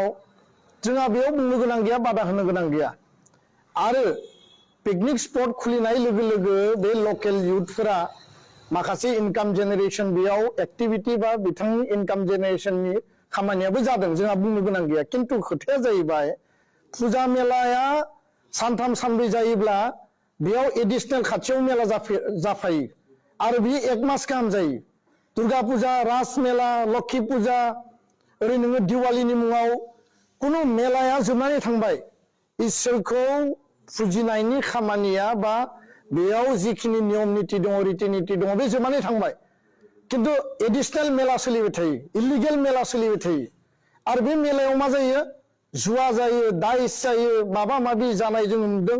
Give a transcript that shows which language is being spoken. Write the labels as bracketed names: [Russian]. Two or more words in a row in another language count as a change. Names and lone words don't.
[Bodo] जोंहा बेयाव बुंनो गोनां गैया, बादा होनो गोनां गैया। आरो पिकनिक स्पट खुलिनाय लोगो लोगो बे लकेल यूथफोरा माखासे [English] income generation [Bodo] बेयाव एक्टिविटी बा बिथांनि इनकाम जेनेरेशननि खामानियाबो जादों, जोंहा बुंनो गोनां गैया। किन्तु खोथाया जाहैबाय फुजा मेलाया सानथाम सानब्रै जायोब्ला बेयाव एडिशनेल खाथियाव मेला जाफायो आरो बियो 1 मास गाहाम जायो। दुर्गा पूजा, रास मेला, लक्ष्मी पूजा, ओरै नोङो दिवालीनि मुङाव कुनु मेलाया जोबनानै थांबाय। इसोरखौ फुजिनायनि खामानिया बा बेयाव जिखिनि नियम नीति दङ, रीति नीति दङ, बे जोबनानै थांबाय। किन्तु एडिशनेल मेला सोलिबाय थायो, इलिगेल मेला सोलिबाय थायो आरो बे मेलायाव मा जायो, जुवा जायो, दाइस जायो, माबा माबि जानाय जों नुदों।